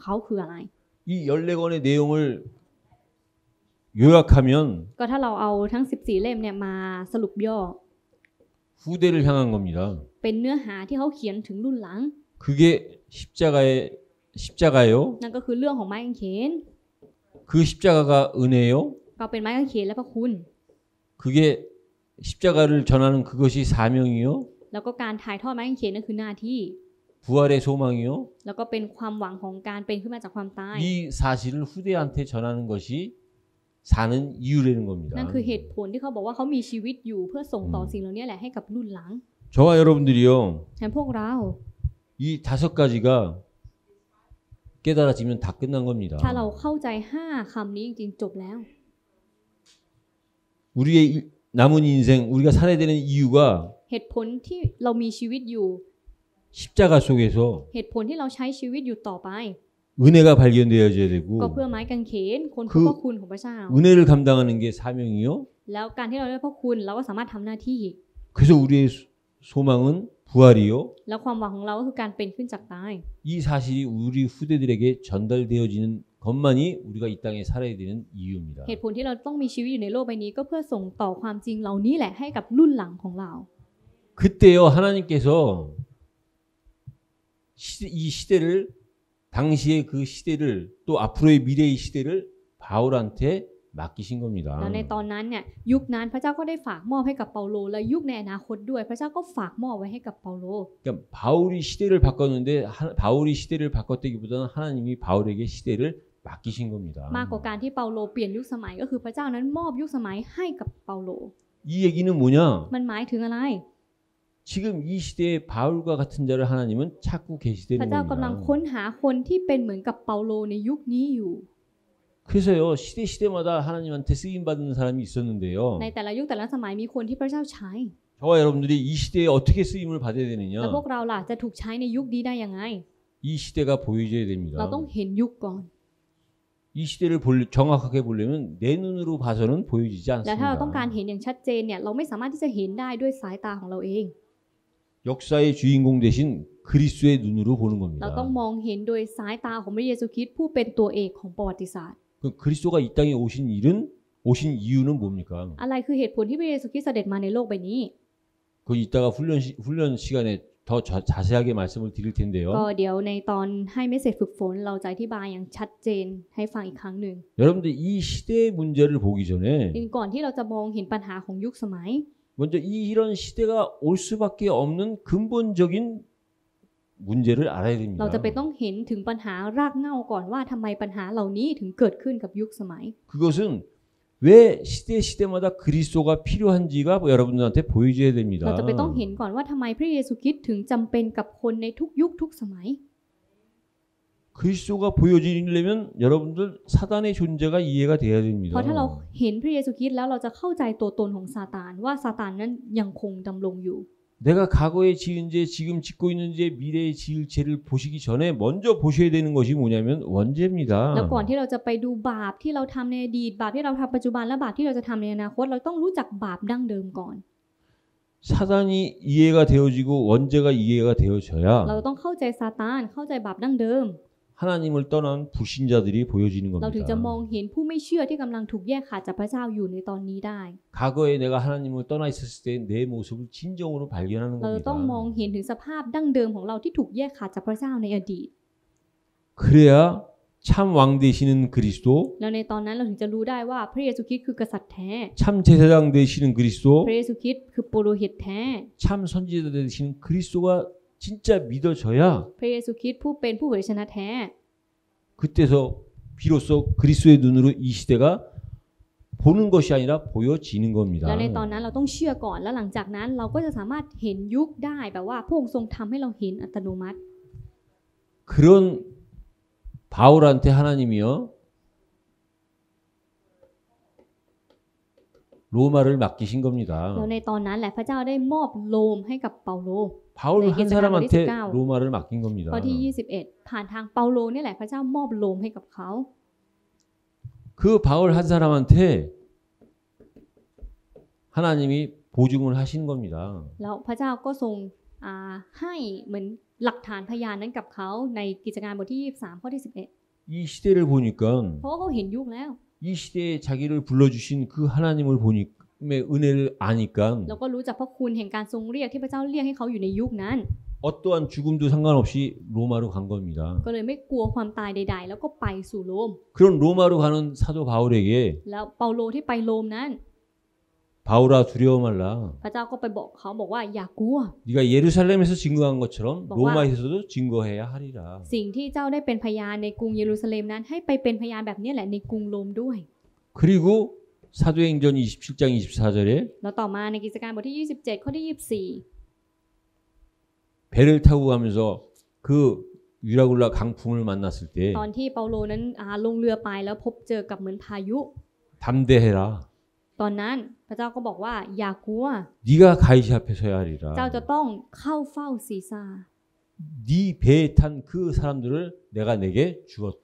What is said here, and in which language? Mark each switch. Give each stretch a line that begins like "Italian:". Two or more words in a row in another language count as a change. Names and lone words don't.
Korean: 이 14권의 내용을 요약하면
Thai: ก็ถ้าเราเอาทั้ง 14 เล่มเนี่ยมาสรุปย่อ
Korean: 후대를 향한 겁니다.
Thai: เป็นเนื้อหาที่เขาเขียนถึงรุ่นหลัง
Korean: 그게 십자가예요.
Thai: นั่นก็คือเรื่องของไม้กางเขน
Korean: 그 십자가가 은혜요.
Thai: ก็เป็นไม้กางเขนและพระคุณ
Korean: 그게 십자가를 전하는 그것이 사명이요.
Thai: แล้วก็การถ่ายทอดไม้กางเขนนั่นคือหน้าที่
Korean: 부활의 소망이요.
Thai: แล้วก็เป็นความหวังของการเป็นขึ้นมาจากความตาย
Korean: 이 사실을 후대한테 전하는 것이 사는 이유라는 겁니다.
Thai: นั่นคือเหตุผลที่เขาบอกว่าเขามีชีวิตอยู่เพื่อส่งต่อสิ่งเหล่านี้แหละให้กับรุ่นหลัง
Korean: 저와 여러분들이요.
Thai: แทนพวกเรา
Korean: 이 5가지가 깨달아지면 다 끝난 겁니다.
Thai: ถ้าเราเข้าใจ5คำนี้จริงๆจบแล้ว
Korean: 우리의 남은 인생 우리가 살아야 되는 이유가
Thai: เหตุผลที่เรามีชีวิตอยู่
Korean: 십자가 속에서
Thai: เหตุผลที่เราใช้ชีวิตอยู่ต่อไป
Korean: 은혜가 발견되어져야 되고
Thai: ก็เพื่อไม้กางเขนคนพบพระคุณของพระเจ้า
Korean: 은혜를 감당하는 게 사명이요.
Thai: แล้วการที่เราได้พระคุณเราก็สามารถทำหน้าที่
Korean: 그래서 우리의 소망은 부활이요.
Thai: แล้วความหวังของเราก็คือการเป็นขึ้นจากตาย
Korean: 이 사실이 우리 후대들에게 전달되어지는 것만이 우리가 이 땅에 살아야 되는 이유입니다.
Thai: เหตุผลที่เราต้องมีชีวิตอยู่ในโลกใบนี้ก็เพื่อส่งต่อความจริงเหล่านี้แหละให้กับรุ่นหลังของเรา
Korean: 그때요 하나님께서 이 시대를 당시의 그 시대를 또 앞으로의 미래의 시대를 바울한테 맡기신 겁니다.
Thai: แล้วในตอนนั้นเนี่ยยุคนั้นพระเจ้าก็ได้ฝากมอบให้กับเปาโลและยุคในอนาคตด้วยพระเจ้าก็ฝากมอบไว้ให้กับเปาโล
Korean: 그러니까 바울이 시대를 바꿨는데 바울이 시대를 바꿨다기보다는 하나님이 바울에게 시대를 맡기신 겁니다.
Thai: มากกว่าการที่เปาโลเปลี่ยนยุคสมัยก็คือพระเจ้านั้นมอบยุคสมัยให้กับเปาโล
Korean: 이 얘기는 뭐냐?
Thai: มันหมายถึงอะไร
Korean: 지금 이 시대에 바울과 같은 자를 하나님은 찾고
Thai: พ
Korean: 계시다는
Thai: ระเจ้ากำลัง
Korean: 겁니다.
Thai: ค้นหาคนที่เป็นเหมือนกับเปาโลในยุคนี้อยู่
Korean: 그래서요 시대마다 하나님한테 쓰임 받는 사람이 있었는데요.
Thai: ในแต่ละยุคแต่ละสมัยมีคนที่พระเจ้าใช้
Korean: 저와 여러분들이 이 시대에 어떻게 쓰임을 받아야
Thai: แล้ว
Korean: 되느냐?
Thai: พวกเราล่ะจะถูกใช้ในยุคนี้ได้ยังไง
Korean: 이 시대가 보여져야
Thai: เรา
Korean: 됩니다.
Thai: ต้องเห็นยุคก่อน
Korean: 이 시대를 정확하게 보려면 내 눈으로 봐서는 보여지지
Thai: และถ้าเราต้องการ
Korean: 않습니다.
Thai: เห็นอย่างชัดเจนเนี่ยเราไม่สามารถที่จะเห็นได้ด้วยสายตาของเราเอง
Korean: 역사의 주인공 대신 그리스도의 눈으로 보는
Thai: เราต้อง
Korean: 겁니다.
Thai: มองเห็นโดยสายตาของพระเยซูคริสต์ผู้เป็นตัวเอกของประวัติศาสตร์
Korean: 그 그리스도가 이 땅에 오신 이유는 뭡니까?
Thai: อะไรคือเหตุผลที่พระเยซูคริสต์เสด็จมาในโลกใบนี้
Korean: 그 이따가 훈련 시간에 더 자세하게 말씀을 드릴
Thai: ก็
Korean: 텐데요.
Thai: เดี๋ยวในตอนให้เมสเสจฝึกฝนเราจะอธิบายอย่างชัดเจนให้ฟังอีกครั้งหนึ่ง
Korean: 여러분들 이 시대의 문제를 보기 전에
Thai: ก่อนที่เราจะมองเห็นปัญหาของยุคสมัย
Korean: 먼저 이런 시대가 올 수밖에 없는 근본적인 문제를 알아야
Thai: เรา
Korean: 됩니다.
Thai: จะไปต้องเห็นถึงปัญหารากเหง้าก่อนว่าทำไมปัญหาเหล่านี้ถึงเกิดขึ้นกับยุคสมัย
Korean: 그것은 왜 시대마다 그리스도가 필요한지가 여러분들한테 보여줘야
Thai: เรา
Korean: 됩니다.
Thai: จะไปต้องเห็นก่อนว่าทำไมพระเยซูคริสต์ถึงจำเป็นกับคนในทุกยุคทุกสมัย
Korean: 그리스도가 보여지려면 여러분들 사단의 존재가 이해가 돼야
Thai: เพราะถ้าเรา
Korean: 됩니다.
Thai: เห็นพระเยซูคริสต์แล้วเราจะเข้าใจตัวตนของซาตานว่าซาตานนั้นยังคงดำรงอยู่
Korean: 내가 과거에 지은 죄, 지금 짓고 있는 죄, 미래에 지을 죄를 보시기 전에 먼저 보셔야 되는 것이 뭐냐면
Thai: แล้ว
Korean: 원죄입니다.
Thai: ก่อนที่เราจะไปดูบาปที่เราทำในอดีตบาปที่เราทำปัจจุบันและบาปที่เราจะทำในอนาคตเราต้องรู้จักบาปดั้งเดิมก่อน
Korean: 사단이 이해가 되어지고 원죄가 이해가
Thai: เรา
Korean: 되어져야
Thai: ต้องเข้าใจซาตานเข้าใจบาปดั้งเดิม
Korean: 하나님을 떠난 불신자들이 보여지는
Thai: เราถึงจะม
Korean: 겁니다.
Thai: องเห็นผู้ไม่เชื่อที่กำลังถูกแยกขาดจากพระเจ้าอยู่ในตอนนี้ได้
Korean: 과거에 내가 하나님을 떠나 있었을 때 내 모습을 진정으로 발견하는
Thai: เราจะต้องมอง
Korean: 겁니다.
Thai: เห็นถึงสภาพดั้งเดิมของเราที่ถูกแยกขาดจากพระเจ้าในอดีต
Korean: 그래야 참 왕 되시는 그리스도,
Thai: แล้วในตอนนั้นเราถึงจะรู้ได้ว่าพระเยซูคริสต์คือกษัตริย์แท้
Korean: 참 제사장 되시는 그리스도,
Thai: พระเยซูคริสต์คือปุโรหิตแท้
Korean: 참 선지자 되시는 그리스도가 진짜 믿어져야
Thai: พระเยซูคริสต์ผู้เป็นผู้เผยชนะแท้
Korean: 그때서 비로소 그리스도의 눈으로 이 시대가 보는 것이 아니라 보여지는
Thai: แล้
Korean: 겁니다.
Thai: วในตอนนั้นเราต้องเชื่อก่อนแล้วหลังจากนั้นเราก็จะสามารถเห็นยุคได้แบบว่าพระองค์ทรงทำให้เราเห็นอัตโนมัติ
Korean: 그런 바울한테 하나님이요 로마를 맡기신
Thai: แล้ว
Korean: 겁니다.
Thai: ในตอนนั้นแหละพระเจ้าได้มอบโรมให้กับเปาโล
Korean: 바울 한 사람한테 로마를 맡긴 겁니다.
Thai: ข้อที่ 21 ผ่านทางเปาโลนี่แหละพระเจ้ามอบโรมให้กับเขา
Korean: 그 바울 한 사람한테 하나님이 보증을 하신 겁니다.
Thai: แล้วพระเจ้าก็ทรงให้เหมือนหลักฐานพยานนั้นกับเขาในกิจการบทที่ 23 ข้อที่ 11
Korean: 이 시대를 보니까
Thai: เพราะว่าเขาเห็นยุคแล้ว
Korean: 이 시대에 자기를 불러주신 그 하나님을 보니 은혜를 아니까
Thai: แล้วก็รู้จักพระคุณแห่งการทรงเรียกที่พระเจ้าเรียกให้เขาอยู่ในยุคนั้น
Korean: 어떠한 죽음도 상관없이 로마로 간 겁니다.
Thai: ก็เลยไม่กลัวความตายใดๆแล้วก็ไปสู่โรม
Korean: 그런 로마로 가는 사도 바울에게
Thai: แล้วเปาโลที่ไปโรมนั้น
Korean: 바울아 두려워 말라.
Thai: พระเจ้าก็ไปบอกเขาบอกว่าอย่ากลัว
Korean: 네가 예루살렘에서 증거한 것처럼 뭐가? 로마에서도 증거해야 하리라.
Thai: สิ่งที่เจ้าได้เป็นพยานในกรุงเยรูซาเล็มนั้นให้ไปเป็นพยานแบบนี้แหละในกรุงโรมด้วย
Korean: 그리고 사도행전 27장 24절에
Thai: แล้วต่อมาในกิจการบทที่ 27 ข้อที่
Korean: 배를 타고 가면서 그 유라굴라 강풍을 만났을 때
Thai: 24 ตอนที่เปาโลนั้นลงเรือไปแล้วพบเจอกับเหมือนพายุ
Korean: 담대해라.
Thai: ตอนนั้นพระเจ้าก็บอกว่าอย่ากลัว
Korean: 네가 가이시 앞에 서야 하리라.
Thai: เจ้าจะต้องเข้าเฝ้าซีซ่า
Korean: 네 배에 탄 그 사람들을 내가 내게 주었다.